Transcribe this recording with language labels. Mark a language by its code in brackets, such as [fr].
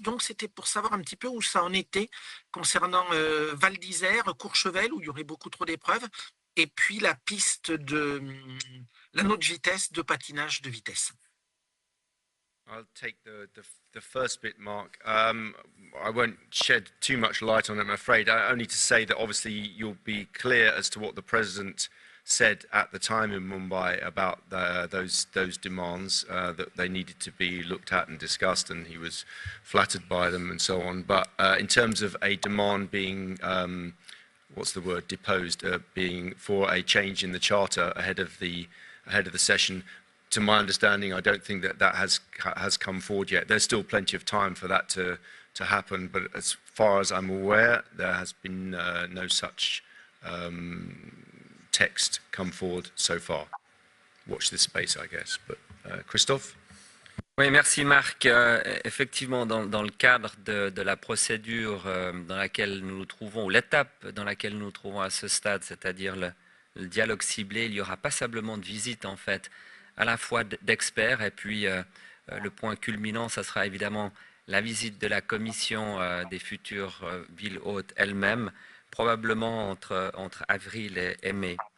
[fr] Donc c'était pour savoir un petit peu où ça en était concernant Val d'Isère, Courchevel, où il y aurait beaucoup trop d'épreuves, et puis la piste de l'anneau de vitesse, de patinage de vitesse. [en] I'll take the first bit, Mark. I won't shed too much light on it, I'm afraid. Only to say that obviously you'll be clear as to what the President said at the time in Mumbai about those demands, that they needed to be looked at and discussed, and he was flattered by them and so on. But in terms of a demand being, what's the word, deposed, being for a change in the charter ahead of the session, to my understanding, I don't think that has come forward yet. There's still plenty of time for that to happen, but as far as I'm aware, there has been no such text come forward so far. Watch this space, I guess. But Christophe? [fr] Oui, merci Marc. Effectivement, dans le cadre de la procédure dans laquelle nous nous trouvons, ou l'étape dans laquelle nous nous trouvons à ce stade, c'est-à-dire le dialogue ciblé, il y aura passablement de visites en fait, à la fois d'experts, et puis le point culminant, ça sera évidemment la visite de la commission des futures villes hôtes elles-mêmes, probablement entre avril et mai.